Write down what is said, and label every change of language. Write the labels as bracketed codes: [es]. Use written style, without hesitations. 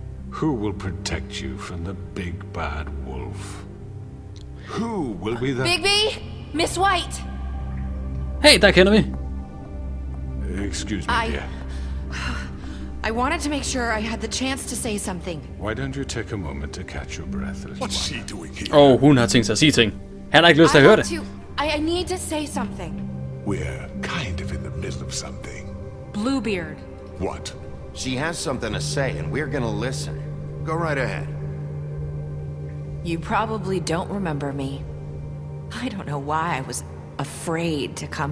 [en] Who will protect you from the big bad wolf? Who will be the... Bigby! Miss White! [da] Hey, der kender vi. [en] Excuse me, dear. I wanted to make sure I had the chance to say something. Why don't you take a moment to catch your breath, little What's one? she doing here? [da] Hun har tænkt sig at sige ting. Han har ikke lyst til at høre det. [en] I need to say something. We're kind of in the middle of something. Bluebeard. What? She has something to say, and we're gonna listen. Go right ahead. You probably don't remember me. I don't know why I was afraid to come